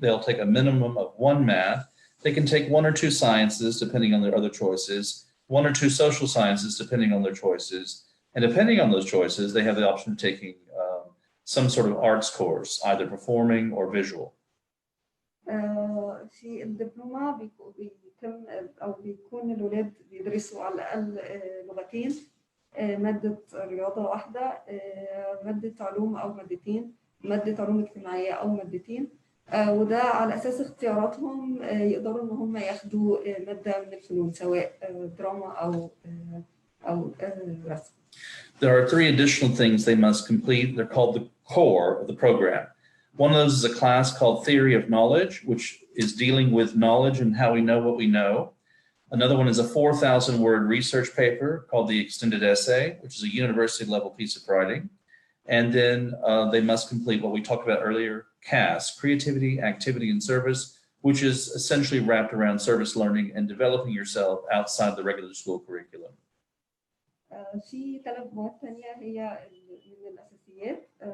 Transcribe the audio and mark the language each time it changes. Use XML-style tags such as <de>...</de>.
<en>They'll take a minimum of 1 math. They can take 1 or 2 sciences, depending on their other choices, 1 or 2 social sciences, depending on their choices. And depending on those choices, they have the option of taking some sort of arts course, either performing or visual.</en> <ar>في الدبلومة بيتم أو بيكون الولاد بيدرسوا على الأقل لغتين مادة رياضة واحدة مادة علوم أو مادتين مادة علوم اجتماعية أو مادتين وده على أساس اختياراتهم يقدروا إن هم ياخدوا مادة من الفنون سواء دراما أو رسم.</ar> <en>There are 3 additional things they must complete. They're called the core of the program. One of those is a class called Theory of Knowledge, which is dealing with knowledge and how we know what we know. Another one is a 4,000-word research paper called the Extended Essay, which is a university-level piece of writing. And then they must complete what we talked about earlier, CAS, Creativity, Activity, and Service, which is essentially wrapped around service learning and developing yourself outside the regular school curriculum.</en> <ar>في 3 مواد ثانية هي من الأساسيات.</ar>